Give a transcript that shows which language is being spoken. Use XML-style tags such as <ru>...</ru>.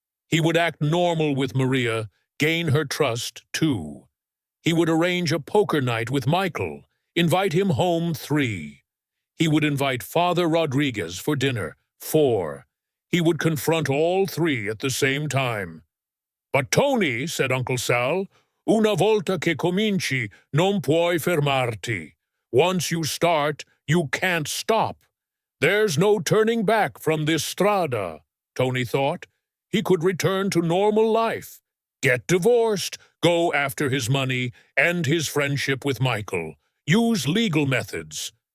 <en>He would act normal with Maria, gain her trust. 2. He would arrange a poker night with Michael, invite him home. 3. He would invite Father Rodriguez for dinner. 4. He would confront all three at the same time. But Tony, said Uncle Sal,</en> <it>una volta che cominci, non puoi fermarti.</it> <en>Once you start, you can't stop. There's no turning back from this strada, Tony thought. He could return to normal life, get divorced, go after his money, end his friendship with Michael, use legal methods.</en>